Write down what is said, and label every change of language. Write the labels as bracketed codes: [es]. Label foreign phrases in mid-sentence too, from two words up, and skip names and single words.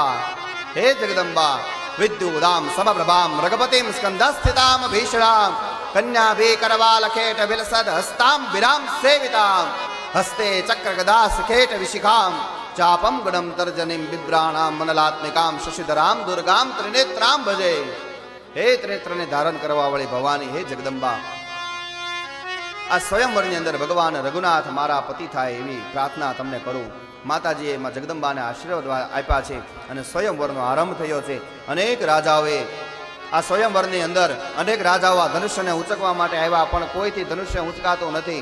[sa] हे जगदम्बा विद्युदां समप्रभां रघुपतिं स्कन्धस्थितां भीषणां कन्याभि करवालखेट विलसद हस्तां विरां सेवितां हस्ते चक्रगदासखेट विशिखां चापं गुणं तर्जनीं बिभ्राणां मनलात्मिकां शशिधरां दुर्गां त्रिनेत्रां भजे। [gu] હે ત્રિનેત્રને ધારણ કરવાવાળી ભવાની હે જગદંબા, આ સ્વયંવરની અંદર ભગવાન રઘુનાથ મારા પતિ થાય એવી પ્રાર્થના તમને કરું। માતાજીએ માં જગદંબાને આશીર્વાદ આપ્યા છે અને સ્વયંવરનો આરંભ થયો છે। અનેક રાજાઓએ આ સ્વયંવરની અંદર અનેક રાજાઓ આ ધનુષ્યને ઉંચકવા માટે આવ્યા, પણ કોઈથી ધનુષ્ય ઉંચકાતો નથી।